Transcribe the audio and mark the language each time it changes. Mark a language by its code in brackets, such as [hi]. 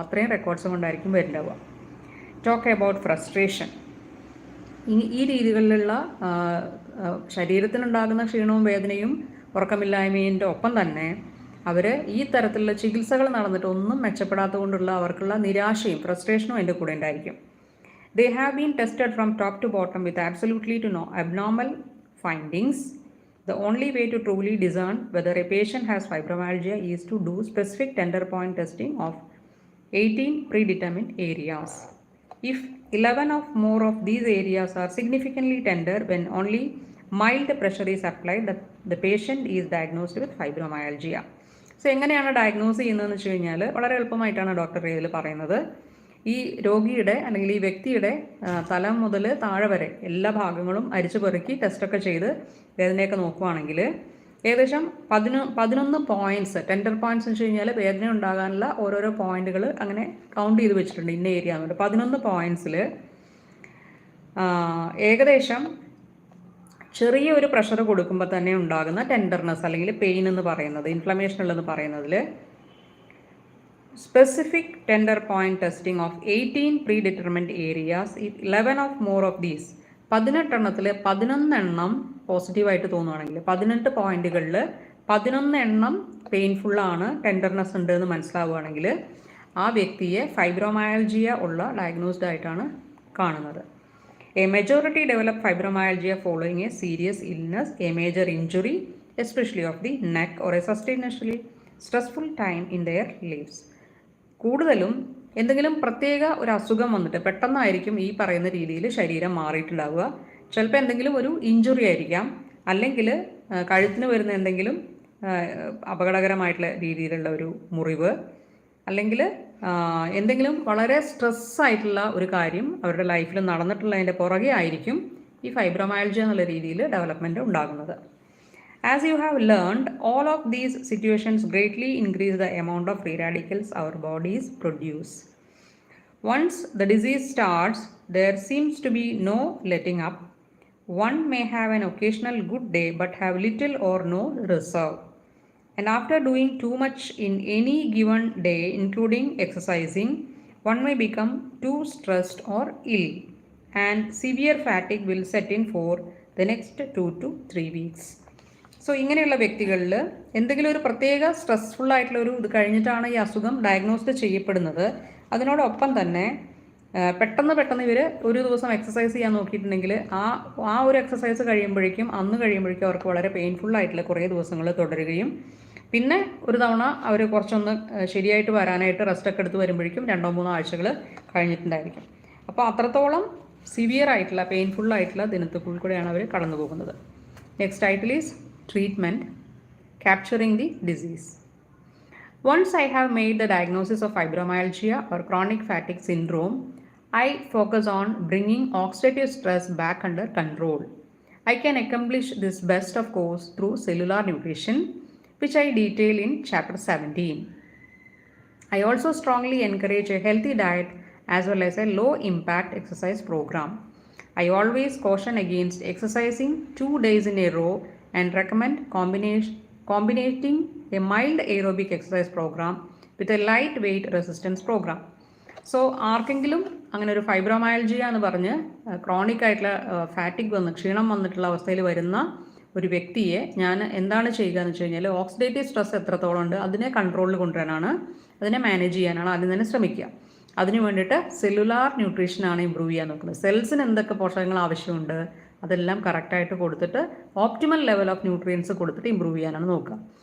[ml] അത്രയും റെക്കോർഡ്സും കൊണ്ടായിരിക്കും വരുന്നുണ്ടാവുക. [en] Talk about frustration. [ml] ഈ രീതികളിലുള്ള ശരീരത്തിനുണ്ടാകുന്ന ക്ഷീണവും വേദനയും ഉറക്കമില്ലായ്മയുടെ ഒപ്പം തന്നെ അവർ ഈ തരത്തിലുള്ള ചികിത്സകൾ നടന്നിട്ട് ഒന്നും മെച്ചപ്പെടാത്തത് കൊണ്ടുള്ള അവർക്കുള്ള നിരാശയും ഫ്രസ്ട്രേഷനും അതിൻ്റെ കൂടെ ഉണ്ടായിരിക്കും. [en] They have been tested from top to bottom with absolutely no abnormal findings. The only way to truly discern whether a patient has fibromyalgia is to do specific tender point testing of 18 predetermined areas. If 11 or more of these areas are significantly tender when only mild pressure is applied, the patient is diagnosed with fibromyalgia. [ml] So എങ്ങനെയാണ് diagnose ചെയ്യുന്നതെന്ന് വെച്ച് കഴിഞ്ഞാൽ വളരെ എളുപ്പമായിട്ടാണ് doctor ഇതിൽ പറയുന്നത്. ഈ രോഗിയുടെ അല്ലെങ്കിൽ ഈ വ്യക്തിയുടെ തല മുതൽ താഴെ വരെ എല്ലാ ഭാഗങ്ങളും അരിച്ചു പെറുക്കി ടെസ്റ്റൊക്കെ ചെയ്ത് വേദനയൊക്കെ നോക്കുകയാണെങ്കിൽ ഏകദേശം 11 പോയിൻറ്റ്സ്, ടെൻഡർ പോയിൻറ്റ്സ് എന്ന് വെച്ച് കഴിഞ്ഞാൽ വേദന ഉണ്ടാകാനുള്ള ഓരോരോ പോയിന്റുകൾ അങ്ങനെ കൗണ്ട് ചെയ്ത് വെച്ചിട്ടുണ്ട് ഇന്ന ഏരിയ എന്നുണ്ട്. 11 പോയിൻറ്റ്സിൽ ഏകദേശം ചെറിയൊരു പ്രഷർ കൊടുക്കുമ്പോൾ തന്നെ ഉണ്ടാകുന്ന ടെൻഡർനെസ് അല്ലെങ്കിൽ പെയിൻ എന്ന് പറയുന്നത്, ഇൻഫ്ലമേഷൻ ഉള്ളതെന്ന് പറയുന്നതിൽ [en] specific tender point testing of 18 predetermined areas, 11 of more of these, [ml] 18 എണ്ണത്തിൽ 11 എണ്ണം പോസിറ്റീവായിട്ട് തോന്നുകയാണെങ്കിൽ, 18 പോയിന്റുകളിൽ 11 എണ്ണം പെയിൻഫുള്ളാണ്, ടെൻഡർനെസ് ഉണ്ട് എന്ന് മനസ്സിലാവുകയാണെങ്കിൽ ആ വ്യക്തിയെ ഫൈബ്രോമയാൽജിയ ഉള്ള ഡയഗ്നോസ്ഡ് ആയിട്ടാണ് കാണുന്നത്. [en] A majority develop fibromyalgia following a serious illness, a major injury, especially of the neck, or a sustainably stressful time in their lives. [ml] കൂടുതലും എന്തെങ്കിലും പ്രത്യേക ഒരു അസുഖം വന്നിട്ട് പെട്ടെന്നായിരിക്കും ഈ പറയുന്ന രീതിയിൽ ശരീരം മാറിയിട്ടുണ്ടാവുക. ചിലപ്പോൾ എന്തെങ്കിലും ഒരു ഇഞ്ചുറി ആയിരിക്കാം, അല്ലെങ്കിൽ കഴുത്തിന് വരുന്ന എന്തെങ്കിലും അപകടകരമായിട്ടുള്ള രീതിയിലുള്ള ഒരു മുറിവ്, അല്ലെങ്കിൽ എന്തെങ്കിലും വളരെ സ്ട്രെസ്സായിട്ടുള്ള ഒരു കാര്യം അവരുടെ ലൈഫിൽ നടന്നിട്ടുള്ളതിൻ്റെ പുറകെ ആയിരിക്കും ഈ ഫൈബ്രോമയാൽജിയ എന്നുള്ള രീതിയിൽ ഡെവലപ്മെൻറ്റ് ഉണ്ടാകുന്നത്. [en] As you have learned, all of these situations greatly increase the amount of free radicals our bodies produce. Once the disease starts, there seems to be no letting up. One may have an occasional good day but have little or no reserve. And after doing too much in any given day, including exercising, one may become too stressed or ill, and severe fatigue will set in for the next 2 to 3 weeks. [ml] So ഇങ്ങനെയുള്ള വ്യക്തികളിൽ എന്തെങ്കിലും ഒരു പ്രത്യേക stressful ആയിട്ടുള്ളൊരു ഇത് കഴിഞ്ഞിട്ടാണ് ഈ അസുഖം ഡയഗ്നോസ്ഡ് ചെയ്യപ്പെടുന്നത്. അതിനോടൊപ്പം തന്നെ പെട്ടെന്ന് ഇവർ ഒരു ദിവസം എക്സസൈസ് ചെയ്യാൻ നോക്കിയിട്ടുണ്ടെങ്കിൽ ആ ഒരു എക്സസൈസ് കഴിയുമ്പോഴേക്കും അവർക്ക് വളരെ പെയിൻഫുൾ ആയിട്ടുള്ള കുറേ ദിവസങ്ങൾ തുടരുകയും പിന്നെ ഒരു തവണ അവർ കുറച്ചൊന്ന് ശരിയായിട്ട് വരാനായിട്ട് റെസ്റ്റൊക്കെ എടുത്ത് വരുമ്പോഴേക്കും 2-3 ആഴ്ചകൾ കഴിഞ്ഞിട്ടുണ്ടായിരിക്കും. അപ്പോൾ അത്രത്തോളം സിവിയർ ആയിട്ടുള്ള പെയിൻഫുൾ ആയിട്ടുള്ള ദിനത്തിൽ കൂടെയാണ് അവർ കടന്നു പോകുന്നത്. [en] Next title is treatment capturing the disease. Once I have made the diagnosis of fibromyalgia or chronic fatigue syndrome, I focus on bringing oxidative stress back under control. I can accomplish this best, of course, through cellular nutrition, which I detail in chapter 17. I also strongly encourage a healthy diet as well as a low impact exercise program. I always caution against exercising 2 days in a row and recommend combinating a mild aerobic exercise program with a lightweight resistance program. [ml] So ആർക്കെങ്കിലും അങ്ങനെ ഒരു fibromyalgia എന്ന് പറഞ്ഞ് chronic ആയിട്ടുള്ള ഫാറ്റിക് ക്ഷീണം വന്നിട്ടുള്ള അവസ്ഥയിൽ വരുന്ന ഒരു വ്യക്തിയെ ഞാൻ എന്താണ് ചെയ്യുക എന്ന് വെച്ച് കഴിഞ്ഞാൽ ഓക്സിഡേറ്റീവ് സ്ട്രെസ് എത്രത്തോളം ഉണ്ട് അതിനെ കൺട്രോളിൽ കൊണ്ടുവരാനാണ്, അതിനെ മാനേജ് ചെയ്യാനാണ് ആദ്യം തന്നെ ശ്രമിക്കുക. അതിന് വേണ്ടിയിട്ട് സെല്ലുലാർ ന്യൂട്രീഷനാണ് ഇമ്പ്രൂവ് ചെയ്യാൻ നോക്കുന്നത്. സെൽസിന് എന്തൊക്കെ പോഷകങ്ങൾ ആവശ്യമുണ്ട് അതെല്ലാം കറക്റ്റായിട്ട് കൊടുത്തിട്ട് ഓപ്റ്റിമൽ ലെവൽ ഓഫ് ന്യൂട്രിയൻസ് കൊടുത്തിട്ട് ഇമ്പ്രൂവ് ചെയ്യാനാണ് നോക്കുക.